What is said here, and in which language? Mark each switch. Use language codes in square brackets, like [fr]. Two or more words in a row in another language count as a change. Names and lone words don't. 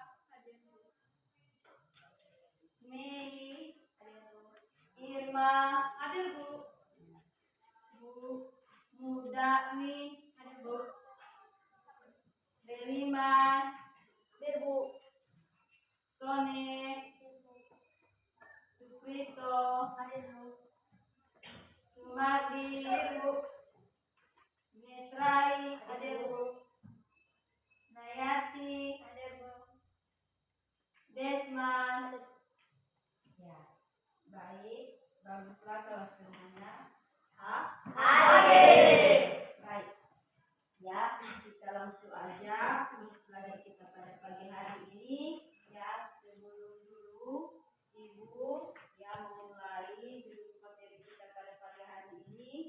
[id] Mei, Irma, Bu Mudani, Deliman, Sone, Suprito, Sumardi, Netrai, Nayati, Desman. Ya, baik, baguslah kalau semuanya hadir. Baik, ya kita langsung aja belajar kita pada pagi hari ini. Ya, sebelum dulu Ibu ya memulai dulu materi kita pada pagi hari ini.